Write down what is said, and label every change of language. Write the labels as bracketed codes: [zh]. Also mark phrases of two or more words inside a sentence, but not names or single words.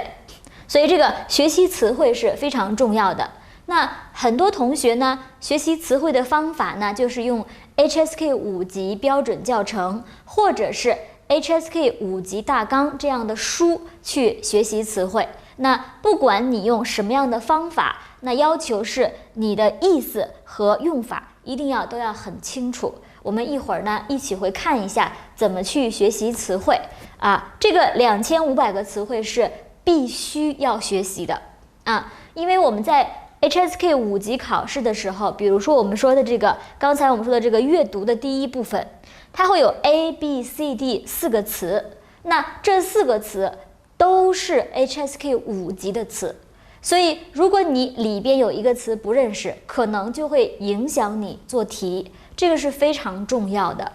[zh] 所以這個學習詞彙是非常重要的。那很多同學呢，學習詞彙的方法呢，就是用 HSK 5級標準教程，或者是 HSK 5級大綱這樣的書去學習詞彙。那不管你用什麼樣的方法，那要求是你的意思和用法一定都要很清楚。我們一會兒呢，一起会看一下怎麼去學習詞彙這個2500個詞彙是必須要學習的因為我們在 HSK 5級考試的時候，比如說我們說的這個，剛才我們說的這個閱讀的第1部分，它會有 A、B、C、D 4個詞，那這4個詞都是 HSK 5級的詞，所以如果你裡邊有一個詞不認識，可能就會影響你做題，這個是非常重要的。